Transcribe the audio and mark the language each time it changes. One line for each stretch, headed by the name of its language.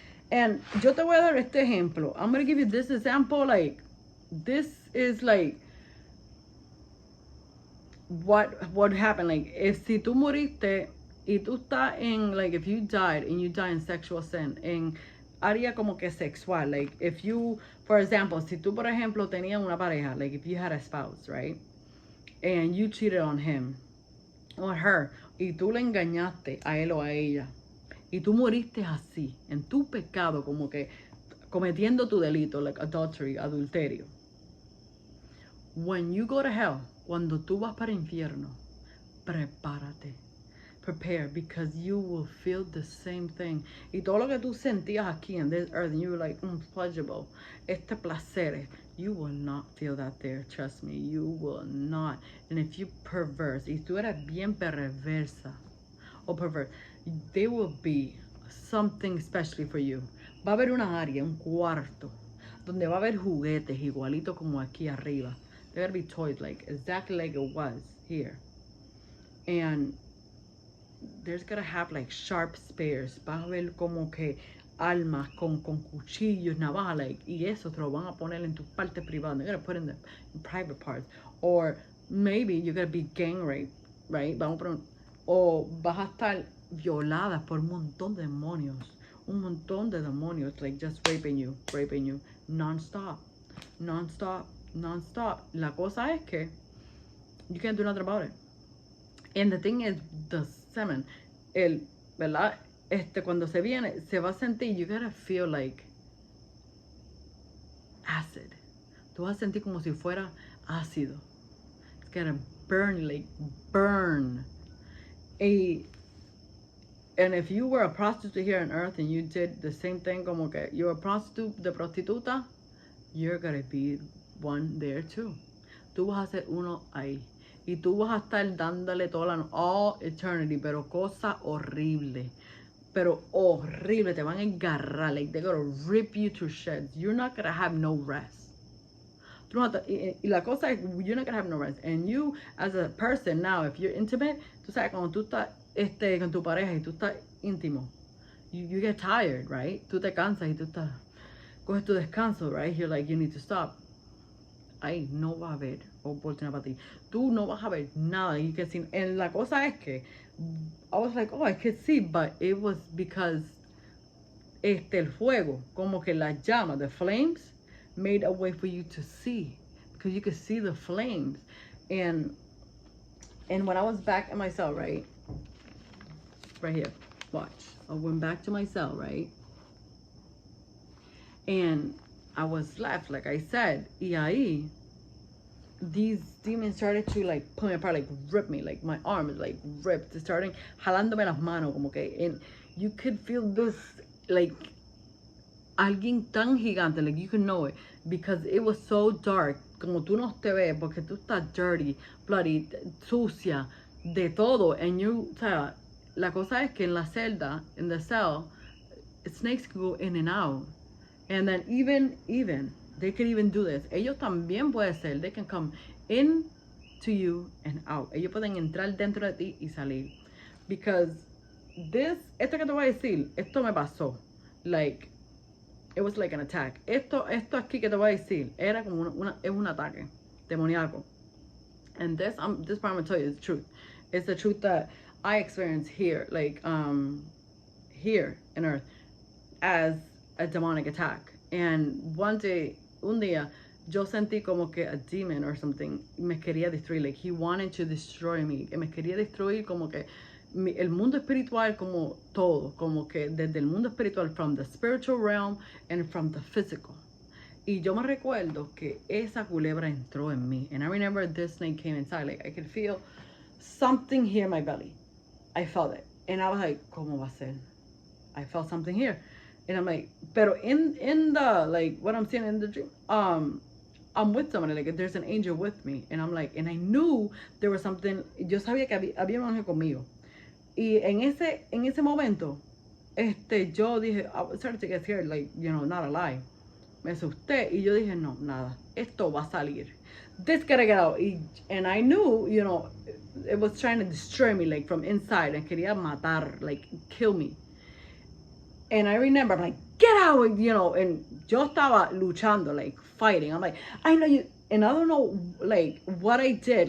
Spanish: And yo te voy a dar este ejemplo.
English: I'm going to give you this example, like, this is like what happened. Like, if
Spanish: si tú moriste y tú estás en,
English: like, if you died and you die in sexual sin,
Spanish: en área como que sexual,
English: like, if you, for example,
Spanish: si tú, por ejemplo, tenías una pareja,
English: like, if you had a spouse, right, and you cheated on him or her,
Spanish: y tú le engañaste a él o a ella, y tú moriste así, en tu pecado, como que cometiendo tu delito,
English: like adultery,
Spanish: adulterio.
English: When you go to hell,
Spanish: cuando tú vas para el infierno, prepárate.
English: Prepare, because you will feel the same thing.
Spanish: Y todo lo que tú sentías aquí
English: in this earth, and you were like, pleasurable,
Spanish: este placer,
English: you will not feel that there. Trust me, you will not. And if you perverse,
Spanish: y tú eres bien perversa
English: o perverse, there will be something especially for you.
Spanish: Va a haber una área, un cuarto, donde va a haber juguetes igualito como aquí arriba.
English: There gotta be toys, like exactly like it was here. And there's gonna have like sharp spears.
Spanish: Vas a ver como que armas con cuchillos, navajas, like, y eso te lo van a poner en tu parte privada.
English: They're gonna put in the private parts. Or maybe you're gonna be gang raped, right?
Spanish: Vamos a poner, o vas a estar violada por un montón de demonios. Un montón de demonios, like,
English: just raping you, non-stop.
Spanish: La cosa es que
English: you can't do nothing about it. And the thing is, the semen, ¿verdad?
Spanish: Cuando se viene, se va a sentir,
English: you gotta feel like acid.
Spanish: Tú vas a sentir como si fuera ácido.
English: It's gonna burn, like, burn. And if you were a prostitute here on earth and you did the same thing,
Spanish: como que
English: you're a prostitute,
Spanish: de prostituta,
English: you're gonna be one there too.
Spanish: Tú vas a ser uno ahí. Y tú vas a estar dándole
English: all eternity,
Spanish: pero cosa horrible. Pero horrible, te van a engarrar,
English: like, they're gonna rip you to shreds. You're not gonna have no rest.
Spanish: Y la cosa es,
English: you're not gonna have no rest. And you, as a person now, if you're intimate,
Spanish: tú sabes, cuando tú estás con tu pareja y tú estás íntimo,
English: you get tired, right?
Spanish: Tú te cansas y tú estás, coges tu descanso, right?
English: You're like, you need to stop.
Spanish: Ahí no va a haber oportunidad para ti. Tú no vas a ver nada.
English: You can see. And
Spanish: la cosa es que
English: I was like, oh, I could see, but it was because
Spanish: el fuego, como que la llama,
English: the flames, made a way for you to see, because you could see the flames. And when I was back in my cell, right here, watch. I went back to my cell, right, and I was left, like I said,
Spanish: y ahí,
English: these demons started to, like, pull me apart, like, rip me, like, my arms, like, ripped, starting
Spanish: jalándome las manos, como que,
English: and you could feel this, like,
Spanish: alguien tan gigante,
English: like, you could know it, because it was so dark,
Spanish: como tú no te ves, porque tú estás
English: dirty, bloody,
Spanish: sucia, de todo, and you, o sea, la cosa es que en la celda,
English: in the cell, snakes can go in and out. And then even, they can even do this.
Spanish: Ellos también pueden ser,
English: they can come in to you and out.
Spanish: Ellos pueden entrar dentro de ti y salir. Because esto que te voy a decir, esto me pasó.
English: Like, it was like an attack.
Spanish: Esto aquí que te voy a decir, era como es un ataque demoníaco.
English: And this part I'm going to tell you is the truth. It's the truth that I experienced here, like, here in Earth. as a demonic attack.
Spanish: And un día, yo sentí como que
English: a demon or something
Spanish: me quería destruir.
English: Like, he wanted to destroy me.
Spanish: Me quería destruir como que el mundo espiritual, como todo. Como que desde el mundo espiritual,
English: from the spiritual realm and from the physical.
Spanish: Y yo me recuerdo que esa culebra entró en mí.
English: And I remember this snake came inside. Like, I could feel something here in my belly. I felt it. And I was like,
Spanish: ¿cómo va a ser?
English: I felt something here. And I'm like, pero in the, like, what I'm seeing in the dream, I'm with somebody, like, there's an angel with me. And I'm like, and I knew there was something,
Spanish: yo sabía que había un ángel conmigo. Y en ese momento, yo dije,
English: I started to get scared, like, you know, not a lie.
Spanish: Me asusté y yo dije, no, nada, esto va a salir.
English: This gotta get out. And I knew, you know, it was trying to destroy me, like, from inside. And
Spanish: quería matar,
English: like, kill me. And I remember, I'm like, get out, you know, and
Spanish: yo estaba luchando,
English: like, fighting. I'm like, I know you, and I don't know, like, what I did.